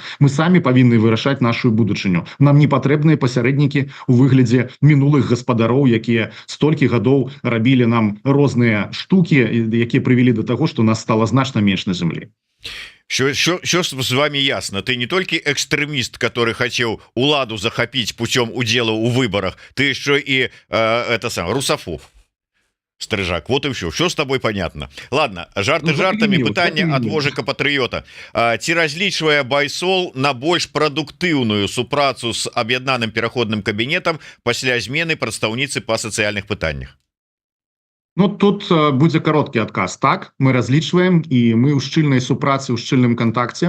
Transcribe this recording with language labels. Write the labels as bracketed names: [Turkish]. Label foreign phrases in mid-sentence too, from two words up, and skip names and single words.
[Belarusian] Мы самі павінны вырашаць нашу будучыню. Нам не патрэбныя пасярэднікі у выглядзе мінулых гаспадароў, якія столькі гадоў рабілі нам розныя штукі, якія прывялі да таго, што нас стала значна менш на зямлі. Що з вами ясно? Ты не толькі экстрэміст, который хацеў уладу захапіць путем удзела ў выборах, ты еще і русафоб, Стрыжак. [Russian] Вот и все с тобой понятно. Ладно, [Belarusian] жарты жартами, пытанне ад вожыка патрыёта. Ці разлічвае Байсол на больш прадуктыўную супрацу з аб'яднаным пераходным кабінетам пасля змены прадстаўніцы па сацыяльных пытаннях? Ну, тут будзе кароткі адказ. Так, мы разлічваем, і мы ў шчыльнай супрацы, ў шчыльным кантакце.